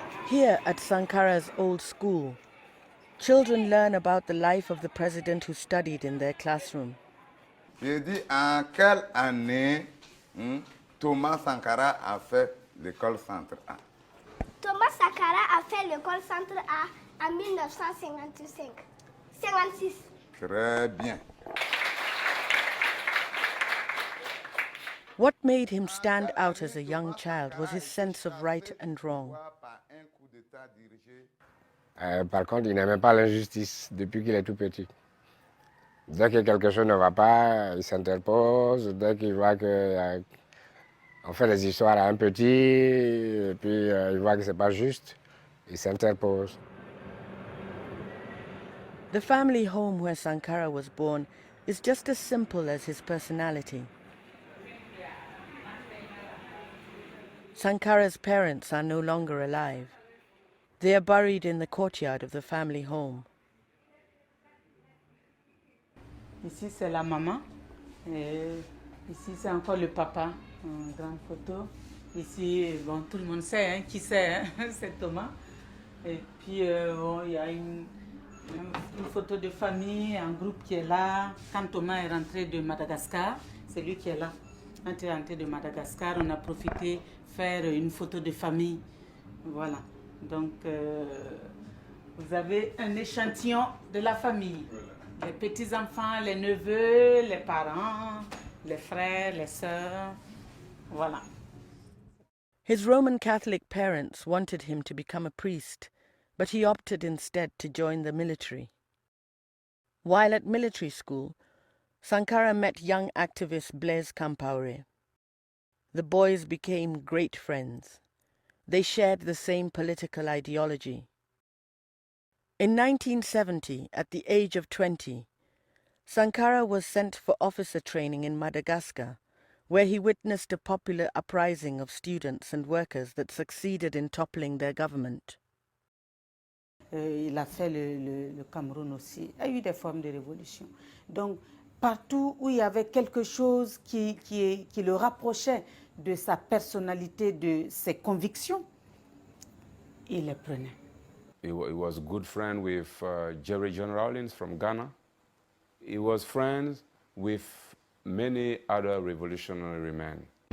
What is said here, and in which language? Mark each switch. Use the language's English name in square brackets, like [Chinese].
[English] Here at Sankara's old school, children learn about the life of the president who studied in their classroom. [French] J'ai dit en quelle année Thomas Sankara a fait l'école centre A. Thomas Sankara a fait l'école centre A en 1955. 56. Très bien. [English] What made him stand out as a young child was his sense of right and wrong. [French] Par contre, il n'aimait pas l'injustice depuis qu'il est tout petit. Dès que quelque chose ne va pas, il s'interpose. Dès qu'il voit qu'on fait des histoires à un petit, et puis il voit que ce n'est pas juste, il s'interpose. [English] The family home where Sankara was born is just as simple as his personality. Sankara's parents are no longer alive. They are buried in the courtyard of the family home. [French] Ici, c'est la maman. Et ici, c'est encore le papa, en grande photo. Ici, bon, tout le monde sait, hein, qui c'est, hein, c'est Thomas. Et puis, bon, il y a une photo de famille, un groupe qui est là. Quand Thomas est rentré de Madagascar, c'est lui qui est là. Quand il est rentré de Madagascar, on a profité faire une photo de famille. Voilà. Donc, vous avez un échantillon de la famille. Les petits-enfants, les neveux, les parents, les frères, les sœurs. Voilà. [English] His Roman Catholic parents wanted him to become a priest, but he opted instead to join the military. While at military school, Sankara met young activist Blaise Compaoré. The boys became great friends. They shared the same political ideology. In 1970, at the age of 20, Sankara was sent for officer training in Madagascar, where he witnessed a popular uprising of students and workers that succeeded in toppling their government. [French] Il a fait le Cameroun aussi. Il y a eu des formes de révolution. Donc, partout où il y avait quelque chose qui le rapprochait de sa personnalité, de ses convictions, il les prenait. [English] He was a good friend with Jerry John Rawlings from Ghana. He was friends with many other revolutionary men.